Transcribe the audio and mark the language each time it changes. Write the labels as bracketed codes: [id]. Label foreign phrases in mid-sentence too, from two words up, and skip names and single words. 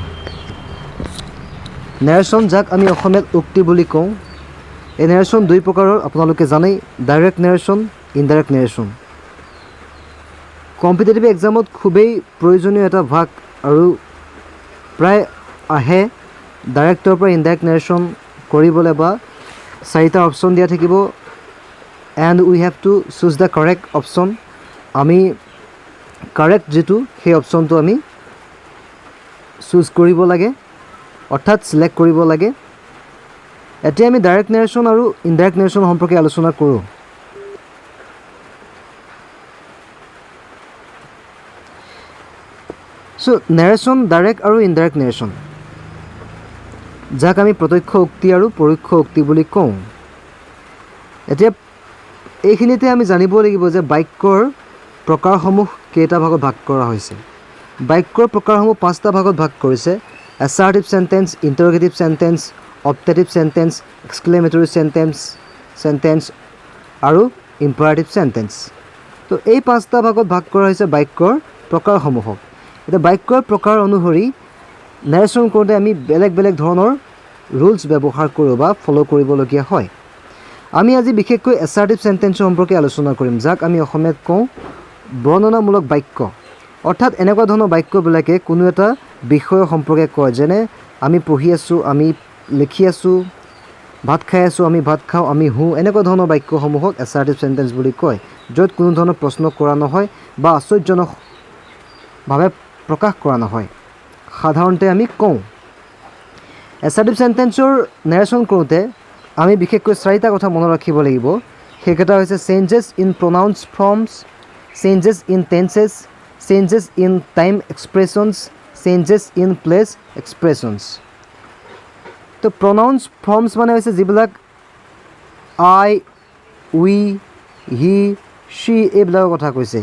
[as] নেৰেশ্যন, যাক আমি অসমীয়াত উক্তি বুলি কওঁ, এই নেৰেশ্যন দুই প্ৰকাৰৰ আপোনালোকে জানেই, [en] direct narration, indirect narration. competitive examত [as] খুবেই প্ৰয়োজনীয় এটা ভাগ, আৰু প্ৰায় আহে ডাইৰেক্টৰ পৰা [en] indirect narration [as] কৰিবলৈ, বা চাৰিটা অপশ্যন দিয়া থাকিব, [en] and we have to choose the correct option. [as] আমি কাৰেক্ট যিটো সেই অপশ্যনটো আমি চুজ কৰিব লাগে, অৰ্থাৎ ছিলেক্ট কৰিব লাগে। এতিয়া আমি [en] direct narration [as] আৰু [en] indirect narration [as] সম্পৰ্কে আলোচনা কৰোঁ। [en] so narration, direct [as] আৰু [en] indirect narration, [as] যাক আমি প্ৰত্যক্ষ উক্তি আৰু পৰোক্ষ উক্তি বুলি কওঁ। এতিয়া এইখিনিতে আমি জানিব লাগিব যে বাক্যৰ প্ৰকাৰসমূহ কেইটা ভাগত ভাগ কৰা হৈছে। বাক্যৰ প্ৰকাৰসমূহ পাঁচটা ভাগত ভাগ কৰিছে: [en] assertive sentence, interrogative sentence, optative sentence, exclamatory sentence আৰু imperative sentence। [as] তো এই পাঁচটা ভাগত ভাগ কৰা হৈছে বাক্যৰ প্ৰকাৰসমূহক। এতিয়া বাক্যৰ প্ৰকাৰ অনুসৰি নেৰেশ্যন কৰোঁতে আমি বেলেগ বেলেগ ধৰণৰ ৰুলছ ব্যৱহাৰ কৰোঁ বা ফ'ল' কৰিবলগীয়া হয়। আমি আজি বিশেষকৈ [en] assertive sentence [as] সম্পৰ্কে আলোচনা কৰিম, যাক আমি অসমীয়াত কওঁ বৰ্ণনামূলক বাক্য। অৰ্থাৎ এনেকুৱা ধৰণৰ বাক্যবিলাকে কোনো এটা বিষয়ৰ সম্পৰ্কে কয়, যেনে আমি পঢ়ি আছোঁ, আমি লিখি আছোঁ, ভাত খাই আছোঁ, আমি ভাত খাওঁ, আমি শুওঁ। এনেকুৱা ধৰণৰ বাক্যসমূহক [en] assertive sentence [as] বুলি কয়, য'ত কোনো ধৰণৰ প্ৰশ্ন কৰা নহয় বা আশ্চৰ্যজনকভাৱে প্ৰকাশ কৰা নহয়। সাধাৰণতে আমি কওঁ। [en] assertive sentenceৰ [as] নেৰেশ্যন কৰোঁতে আমি বিশেষকৈ চাৰিটা কথা মনত ৰাখিব লাগিব। সেইকেইটা হৈছে [en] changes in pronouns forms, changes in tenses, changes in time expressions, changes in place expressions. [as] তো [en] pronouns forms [as] মানে হৈছে যিবিলাক [en] I, we, he, she [as] এইবিলাকৰ কথা কৈছে।